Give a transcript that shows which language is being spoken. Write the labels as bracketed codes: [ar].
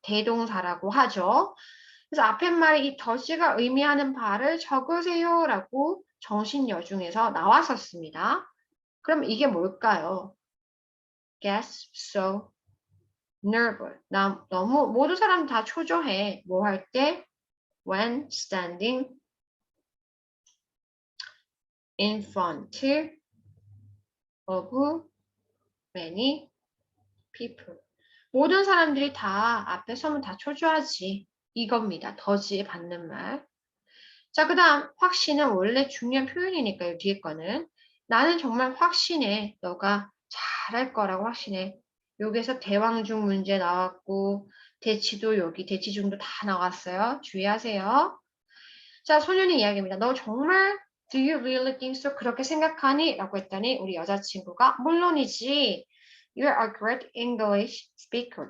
[ko] 대동사라고 하죠. 그래서 앞에 말에 이 더즈가 의미하는 바를 적으세요라고 정신여중에서 나왔었습니다. 그럼 이게 뭘까요? [en] Gets so nervous. [ko] 너무 모든 사람 다 초조해. 뭐 할 때? [en] When standing in front of many people. [ko] 모든 사람들이 다 앞에 서면 다 초조하지. 이겁니다. 더지에 받는 말. 자, 그 다음 확신은 원래 중요한 표현이니까요. 뒤에 거는. 나는 정말 확신해. 너가 잘할 거라고 확신해. 여기서 대왕중 문제 나왔고 대치도 여기 대치중도 다 나왔어요. 주의하세요. 자, 소년이 이야기입니다. 너 정말 [en] Do you really think so? [ko] 그렇게 생각하니? 라고 했더니 우리 여자친구가 물론이지. [en] You're a great English speaker.